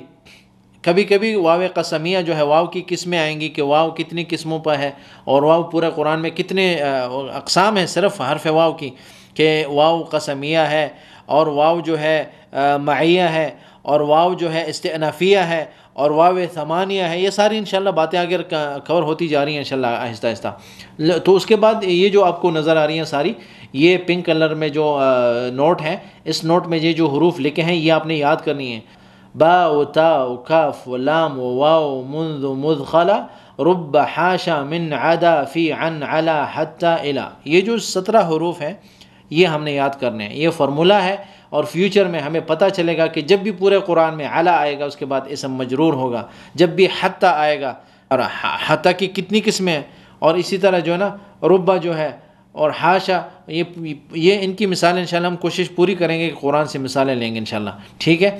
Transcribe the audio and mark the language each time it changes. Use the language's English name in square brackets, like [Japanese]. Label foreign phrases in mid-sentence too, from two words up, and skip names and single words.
[Urdu] کبھی کبھی واو قسمیہ جو ہے، واو کی قسمیں آئیں گی کہ واو کتنی قسموں پر ہے، اور واو پورے قرآن میں کتنے اقسام ہیں صرف حرف واو کی، کہ واو قسمیہ ہے اور واو جو ہے معیہ ہے اور واو جو ہے استئنافیہ ہے اور واو ثمانیہ ہے. یہ ساری انشاءاللہ باتیں اگر کور ہوتی جا رہی ہیں انشاءاللہ آہستہ آہستہ. تو اس کے بعد یہ جو آپ کو نظر آ رہی ہیں ساری، یہ [English] pink color [Urdu] میں جو نوٹ ہیں، اس نوٹ میں یہ جو حروف لکھے ہیں یہ آپ نے یاد کرنی ہے. [Arabic] با و تا و کاف و لام و واو منذ مذ خلا رب حاشا من عدا فی عن علا حتی الا. [Urdu] یہ جو 17 حروف ہیں یہ ہم نے یاد کرنے ہیں. یہ فارمولہ ہے اور فیوچر میں ہمیں پتہ چلے گا کہ جب بھی پورے قرآن میں علا آئے گا اس کے بعد اسم مجرور ہوگا، جب بھی حتی آئے گا، اور حتی کی کتنی قسمیں ہیں، اور اسی طرح جو ہے نا ربا جو ہے اور حاشا، یہ ان کی مثالیں انشاءاللہ ہم کوشش پوری کریں گے کہ قرآن سے مثالیں لیں گے انشاءاللہ.